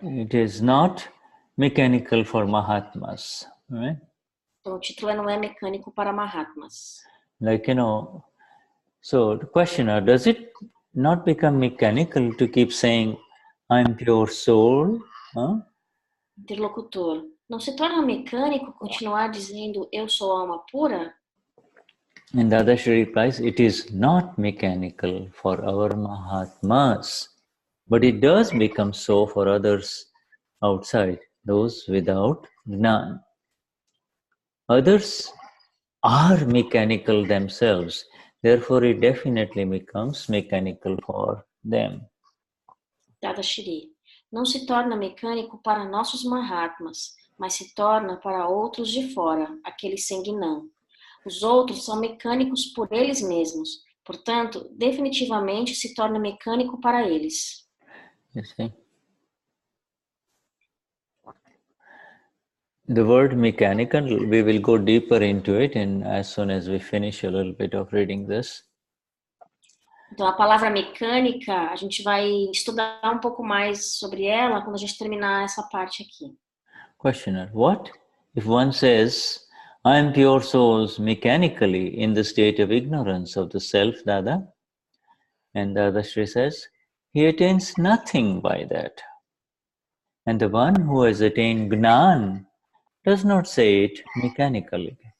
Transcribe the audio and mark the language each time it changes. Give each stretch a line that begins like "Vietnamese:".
English: It is not mechanical for Mahatmas, right?
Portuguese: Então o título não é mecânico para Mahatmas.
English: Like, so the questioner, does it not become mechanical to keep saying, I'm pure soul? Huh?
Portuguese: Interlocutor, não se torna mecânico continuar dizendo eu sou alma pura?
English: And Dadashri replies, it is not mechanical for our Mahatmas, but it does become so for others outside, those without Gnani. Others are mechanical themselves, therefore it definitely becomes mechanical for them.
Portuguese: Dadashri, não se torna mecânico para nossos Mahatmas, mas se torna para outros de fora, aqueles sem Gnani. Os outros são mecânicos por eles mesmos, portanto, definitivamente se torna mecânico para eles.
English: You see? The word mechanical, we will go deeper into it as soon as we finish a little bit of reading this.
Portuguese: Então, a palavra mecânica, a gente vai estudar um pouco mais sobre ela quando a gente terminar essa parte aqui.
English: Questioner, what if one says, I am pure souls mechanically in the state of ignorance of the self, Dada? And Dadashri says, he attains nothing by that. And the one who has attained Gnan does not say it mechanically.